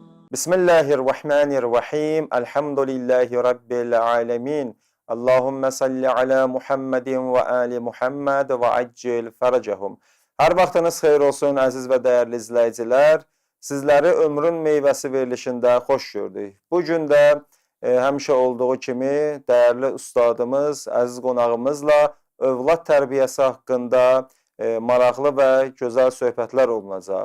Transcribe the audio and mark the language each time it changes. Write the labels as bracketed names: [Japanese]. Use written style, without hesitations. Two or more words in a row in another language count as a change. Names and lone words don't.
[Arabic] بسم الله الرحمن الرحيم الحمد لله رب العالمين. اللهم صل على محمد وآل محمد وعجل فرجهم. [Azerbaijani] Hər vaxtınız xeyir olsun, əziz və dəyərli izləyicilər. Sizləri Ömrün Meyvəsi verilişində xoş gördük. Bugün də həmişə olduğu kimi dəyərli ustadımız, əziz qonağımızla övlad tərbiyəsi haqqında maraqlı və gözəl söhbətlər olunacaq.